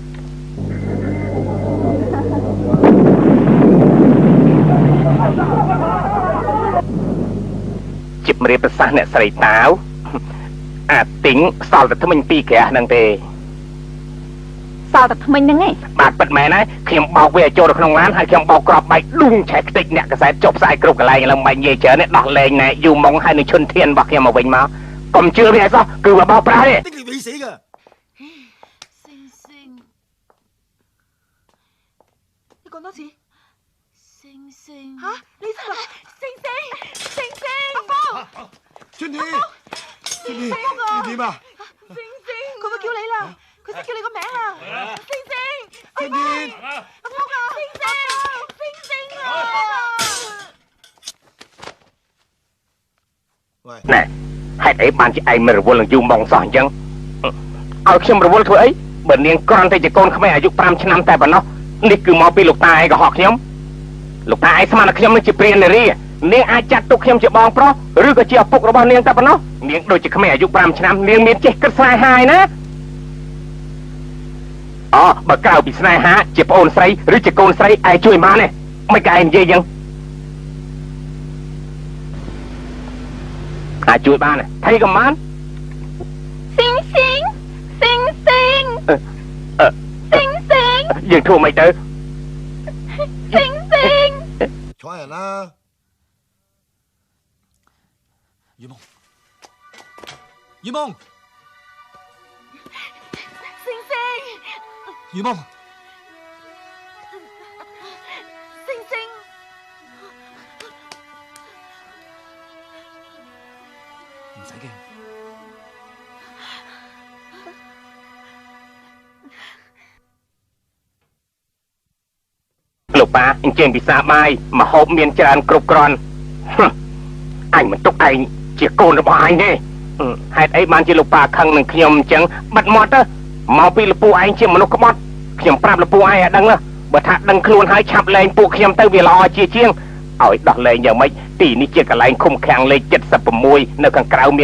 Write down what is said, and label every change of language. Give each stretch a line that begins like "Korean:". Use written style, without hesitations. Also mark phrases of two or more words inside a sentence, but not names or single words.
Khmer: ជម្រាបប្រសាសន៍អ្នកស្រីតាវអាទីងសល់តែថ្មិញ2ក្រាស់ហ្នឹងទេសល់តែថ្មិញហ្នឹងឯងបាទពិតមែនហើយខ្ញុំបោកវាចូលទៅក្នុងឡានហើយខ្ញុំបោកក្របបែកឌុងឆែកខ្ទេចអ្នកកសែតចុះផ្សាយគ្រប់កន្លែងឡើងមិននិយាយច្រើនទេដោះលែងណែយូម៉ុងហើយនឹងឈុនធានរបស់ខ្ញុំមកវិញមកកុំជឿវាឲ្យសោះគឺបោកប្រាស់ទេ
Cantonese: 你講多次。星星嚇，你真係星星，星星，阿峰，春天，春天，你點啊？星星，佢會叫你啦，佢識叫你個名啦，星星，春天，阿峰啊，星星，星星啊！喂，
Khmer: ណែហេតុអីបានជាឯងមិនរវល់នឹងយូម៉ុងសោះអញ្ចឹងឲ្យខ្ញុំរវល់ធ្វើអីបើនាងគ្រាន់តែជាកូនក្មេងអាយុ5ឆ្នាំតែប៉ុណ្ណោះនេះគឺមកពីលោកតាឯងកុហកខ្ញុំលោកតាឯងស្មានថាខ្ញុំនឹងជាព្រាននារីនាងអាចចាត់ទុកខ្ញុំជាបងប្រុសឬក៏ជាឪពុករបស់នាងតែប៉ុណ្ណោះនាងដូចជាក្មេងអាយុ5ឆ្នាំនាងមានចេះគិតស្នេហាណា អូបើក្រៅពីស្នេហាជាប្អូនស្រីឬជាកូនស្រីឯងជួយបានទេមិនក៏ឯងនិយាយយ៉ាងអាចជួយបានទេថៃក៏បាន ស៊ីង យើងធ្វើមិនទៅ ស៊ីង
Cantonese: 坐人啦。雨夢，雨夢，星星，雨夢，星星，唔使驚。
Khmer: លោកប៉ាអញ្ជើញពិសាបាយមកហូបមានច្រើនគ្រប់គ្រាន់អញមិនទុកឯងជាកូនរបស់ឯងទេហេតុអីបានជាលោកប៉ាខឹងនឹងខ្ញុំអញ្ចឹងបិទមាត់ទៅមកពីលពូឯងជាមនុស្សក្បត់ខ្ញុំប្រាប់លពូឯងឲ្យដឹងណាបើថាដឹងខ្លួនហើយឆាប់លែងពួកខ្ញុំទៅវាល្អជាជាងឲ្យដោះលែងយ៉ាងម៉េចទីនេះជាកន្លែងឃុំឃាំងលេខ76នៅខាងក្រៅមាន